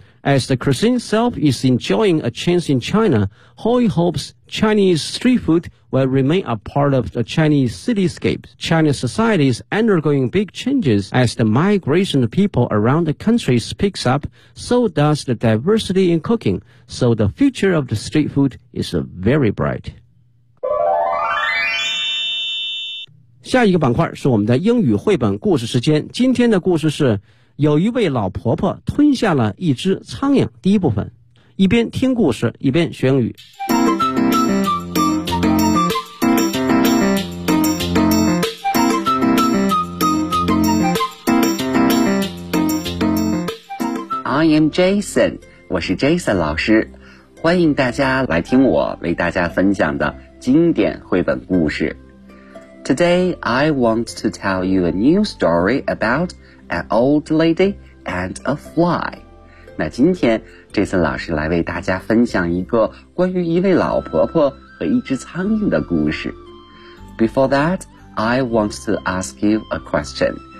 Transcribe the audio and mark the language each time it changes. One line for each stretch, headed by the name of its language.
English: As the cuisine itself is enjoying a change in China, Hoi hopes Chinese street food will remain a part of the Chinese cityscape. Chinese society is undergoing big changes as the migration of people around the country picks up, so does the diversity in cooking, so the future of the street food is very bright.
Chinese: 下一个板块是我们的英语绘本故事时间。今天的故事是有一位老婆婆吞下了一只苍蝇。第一部分，一边听故事一边学英语。
English: I am Jason，
Chinese: 我是 Jason 老师，欢迎大家来听我为大家分享的经典绘本故事。
English: Today, I want to tell you a new story about an old lady and a fly.
Chinese: 那今天 Jason 老师来为大家分享一个关于一位老婆婆和一只苍蝇的故事。
English: Before that, I want to ask you a question.